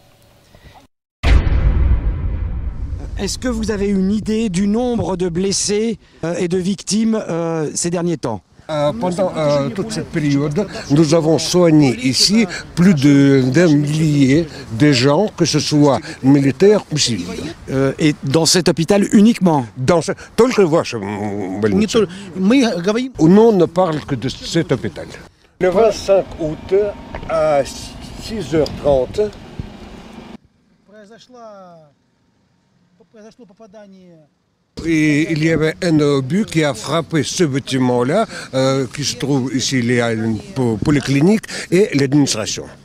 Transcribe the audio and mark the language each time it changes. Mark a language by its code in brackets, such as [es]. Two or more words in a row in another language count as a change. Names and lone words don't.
[fr] Est-ce que vous avez une idée du nombre de blessés et de victimes ces derniers temps? Pendant toute cette période, nous avons soigné ici plus d'un millier de gens, que ce soit militaires ou civils. Et dans cet hôpital uniquement? [ru] Только в вашем больнице. [fr] On ne parle que de cet hôpital. Le 25 août à 6h30, et il y avait un obus qui a frappé ce bâtiment-là, qui se trouve ici, il y a une polyclinique et l'administration.